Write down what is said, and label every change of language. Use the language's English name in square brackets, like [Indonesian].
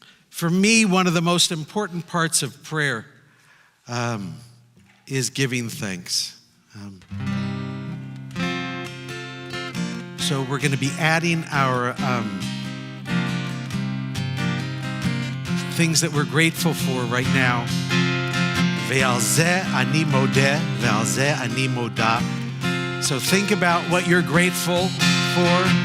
[English] For me, one of the most important parts of prayer is giving thanks. So we're going to be adding our things that we're grateful for right now. [Hebrew] ועל זה אני מודה, ועל זה אני מודה. [English] So think about what you're grateful for.